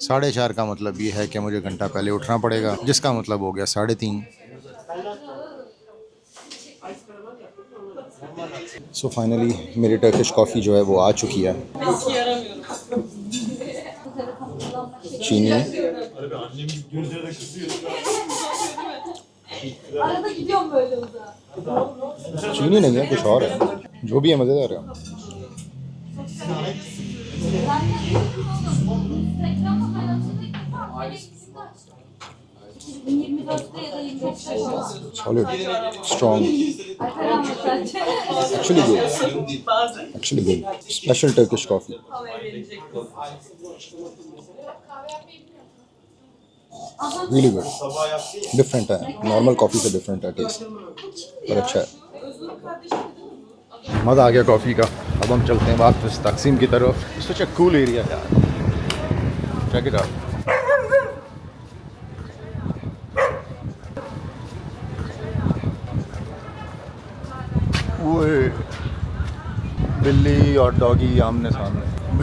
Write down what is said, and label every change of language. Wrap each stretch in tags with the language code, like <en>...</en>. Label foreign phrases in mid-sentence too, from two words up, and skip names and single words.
<hi>4:30 का मतलब ये है कि मुझे घंटा पहले उठना पड़ेगा, जिसका मतलब हो गया 3:30।</hi> <en>so finally</en> <hi>मेरी</hi> <en>Turkish coffee</en> <hi>जो है वो आ चुकी है। चीनी,</hi> <tr>Arada gidiyorum böyle uzağa.</tr> <hi>चीनी नहीं है, कुछ और है, जो भी है मज़ेदार है।</hi> <tr>Instagram'da hayatımda ilk defa böyle gittiğimde açtım. 2024'te ya da 25'te falan.</tr> <en>Solid, strong,</en> <tr>Alper anlat bence.</tr> <en>actually good, actually good. Special Turkish coffee. Really good.</en> <hi>Different है,</hi> <en>normal coffee</en> <hi>से different है taste, पर अच्छा है। मज़ा आ गया कॉफ़ी का। अब हम चलते हैं वापस तकसीम की तरफ।</hi> <en>Such a cool area यार, check it out.</en> <hi>ओए, बिल्ली और डॉगी आमने सामने।</hi>